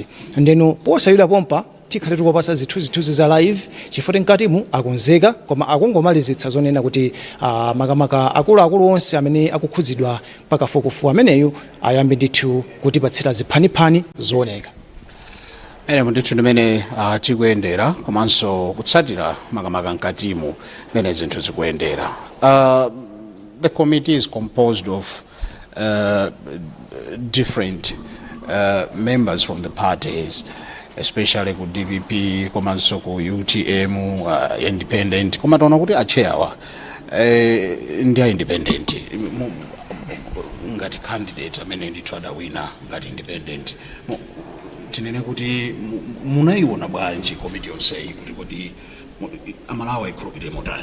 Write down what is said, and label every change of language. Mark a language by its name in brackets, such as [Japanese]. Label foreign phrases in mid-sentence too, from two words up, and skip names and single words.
[Nyanja] Ndeno posayida pompa tikhale tikupasa zithunzi za live chifukwa mkatimu akonzeka koma akungomalizitsa zonena kuti makamaka akuluakulu onse amene akukhudzidwa pakafukufuku ameneyu ayambe ndithu kutipatsira ziphaniphani zooneka. Ndithu ndimene tikuyendera komanso kutsatira makamaka mkatimu mene zinthu zikuyendera. [English] The committee is composed of different members from the parties, especially [Nyanja] ku DPP komanso ku UTM, [English] independent. [Nyanja] Koma taona kuti achewa ndi independent ngati candidate amene ndithu adawina ngati independent. Tinene kuti munaiona bwanji komiti yonseyi kuti kodi amalawa ikhulupirire motani?